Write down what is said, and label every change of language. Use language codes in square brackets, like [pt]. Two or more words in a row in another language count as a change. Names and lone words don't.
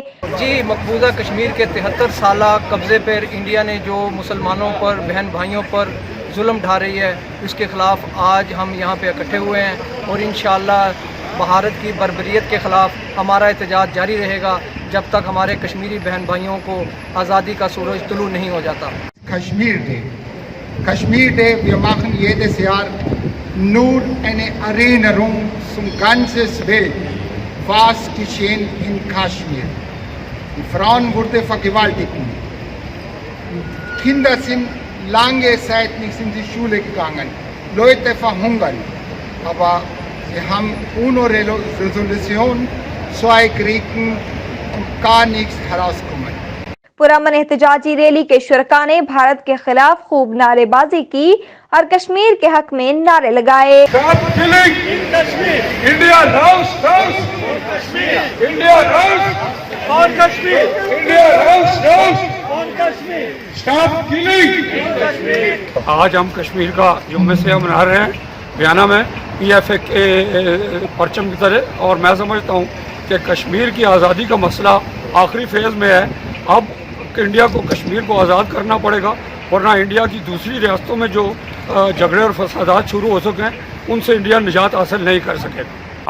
[ur] جی، مقبوضہ کشمیر کے 73 سالہ قبضے پر انڈیا نے جو مسلمانوں پر، بہن بھائیوں پر ظلم ڈھا رہی ہے، اس کے خلاف آج ہم یہاں پے اکٹھے ہوئے ہیں اور انشاءاللہ بھارت کی بربریت کے خلاف ہمارا احتجاج جاری رہے گا جب تک ہمارے کشمیری بہن بھائیوں کو آزادی کا سورج طلوع نہیں ہو جاتا. [en] Kashmir Day, [de] wir machen jedes Jahr nur eine Erinnerung zum ganzen Welt, was geschehen in Kaschmir. Die Frauen wurden vergewaltigt. Kinder sind lange Zeit nicht in die Schule gegangen. Leute verhungern. Aber wir haben UNO-Resolution 2 kriegen und gar nichts herauskommen. [ur] پرامن احتجاجی ریلی کے شرکا نے بھارت کے خلاف خوب نعرے بازی کی اور کشمیر کے حق میں نعرے لگائے. [en] Stop killing in Kashmir. India knows. Kashmir. India knows. On Kashmir. India knows. On Kashmir. Stop killing in Kashmir. [ur] آج ہم کشمیر کا یوم سیاہ منا رہے ہیں ویانا میں PFA کے پرچم کی طرح، اور میں سمجھتا ہوں کہ کشمیر کی آزادی کا مسئلہ آخری فیز میں ہے. اب انڈیا کو کشمیر کو آزاد کرنا پڑے گا، ورنہ انڈیا کی دوسری ریاستوں میں جو جھگڑے اور فسادات شروع ہو سکے ہیں ان سے انڈیا نجات حاصل نہیں کر سکے گا.